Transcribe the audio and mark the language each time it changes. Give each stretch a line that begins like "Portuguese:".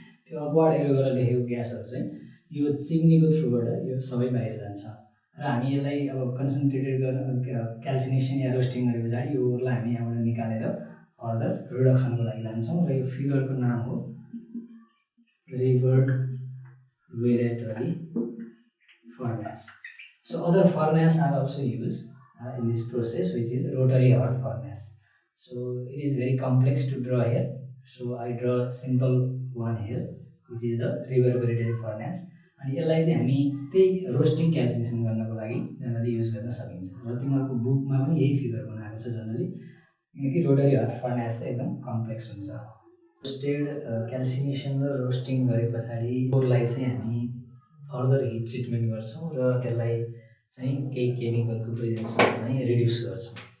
Nepali: त्यो upward arrow गरेर लेखेको ग्यासहरू चाहिँ यो चिम्नीको थ्रुबाट यो सबै बाहिर जान्छ। र हामी यसलाई अब कन्सन्ट्रेटेड गरेर क्याल्सिनेसन या रोस्टिङ गरे पछाडि यो ओरलाई हामी यहाँबाट निकालेर फर्दर रिडक्सनको लागि लान्छौँ। र यो फिगरको नाम हो रिभर्बरेटरी furnace.
English: So other furnace are also used in this process, which is rotary earth furnace. So it is very complex to draw here. So I draw simple one here, which is the reverberatory furnace.
Nepali: अनि यसलाई चाहिँ हामी त्यही roasting calcination गर्नको लागि generally use गर्न सकिन्छ। र तिमीहरूको बुकमा पनि यही फिगर बनाएको छ जनरली, किनकि रोटरी अर्थ फर्नेस चाहिँ एकदम कम्प्लेक्स हुन्छ। रोस्टेड क्याल्सिनेसन र रोस्टिङ गरे पछाडि ओरलाई चाहिँ हामी फर्दर हिट ट्रिटमेन्ट गर्छौँ र त्यसलाई चाहिँ केही केमिकलको प्रेजेन्समा चाहिँ रिड्युस गर्छौँ।